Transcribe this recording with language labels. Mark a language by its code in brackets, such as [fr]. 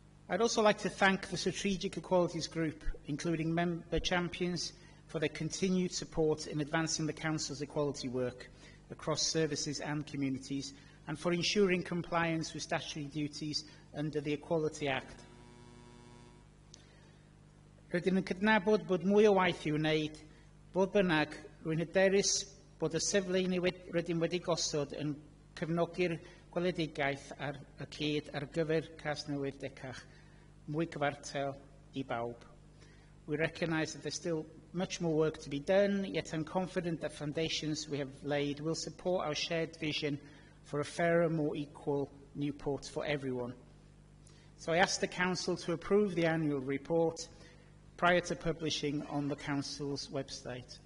[en] I'd also like to thank the Strategic Equalities Group, including member champions, for their continued support in advancing the Council's equality work across services and communities, and for ensuring compliance with statutory duties under the Equality Act. [cy] Rydyn yn cydnabod bod mwy o waith i'w wneud, bod bynnag rwy'n hyderus bod y sefle rydym wedi gosod yn cefnogi'r gweledigaeth ar y cyd ar gyfer Casnewydd Decach, mwy cyfartal I bawb. [en] We recognise that there's still much more work to be done, yet I'm confident that foundations we have laid will support our shared vision for a fairer, more equal Newport for everyone. So I ask the Council to approve the annual report prior to publishing on the Council's website.